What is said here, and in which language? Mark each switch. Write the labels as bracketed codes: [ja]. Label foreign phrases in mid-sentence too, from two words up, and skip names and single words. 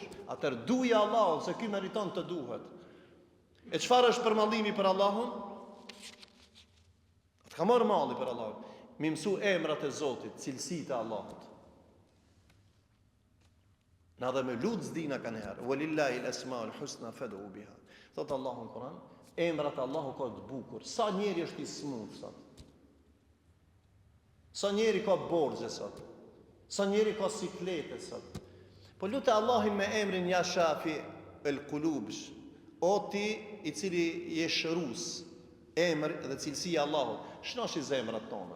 [sq] Atëherë duaj Allahun se ky meriton të duhet. E çfarë është përmallimi për Allahun? Të ka marrë malli për Allahun. Mi mësu emrat e Zotit, cilësitë e Allahut. Na dhe me lutës dina kanë herë. [ar] ولله الأسماء الحسنى فادعوه بها. [sq] Thot Allahu në Kur'an, emrat e Allahut ka të bukur. Sa njeri është i smut sot. Sa njeri ka borxhe sot. Sa njeri ka siklete sot. Po lutë Allahin me emrin [ar] يا شافي القلوب, [sq] o ti i cili je shërus, emër dhe cilësia Allahut, shnosh i zemrat tona.